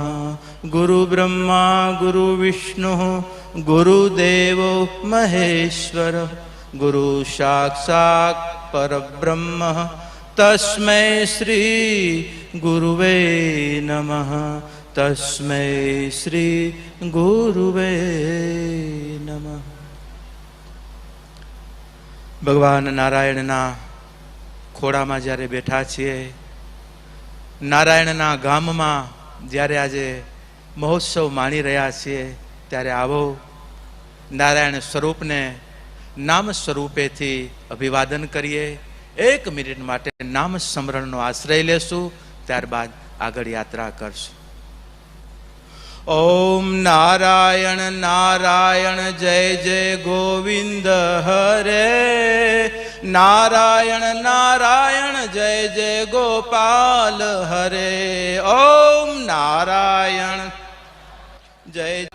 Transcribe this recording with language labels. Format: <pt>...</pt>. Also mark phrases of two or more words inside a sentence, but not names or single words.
<sa>गुरुब्रह्मा गुरुविष्णुः गुरुदेवो महेश्वर गुरु साक्षात् परब्रह्म तस्मै श्री गुरुवे नमः। तस्मै श्री गुरुवे नमः।</sa> <gu>ભગવાન નારાયણના ખોડામાં જ્યારે બેઠા છીએ, નારાયણના ગામમાં જ્યારે આજે મહોત્સવ માણી રહ્યા છીએ, ત્યારે આવો નારાયણ સ્વરૂપને નામ સ્વરૂપેથી અભિવાદન કરીએ. 1 મિનિટ માટે નામ સ્મરણનો આશ્રય લેશું, ત્યારબાદ આગળ યાત્રા કરશું.</gu> <sa>ओम नारायण नारायण जय जय गोविंद हरे नारायण नारायण जय जय गोपाल हरे ओम नारायण जय</sa>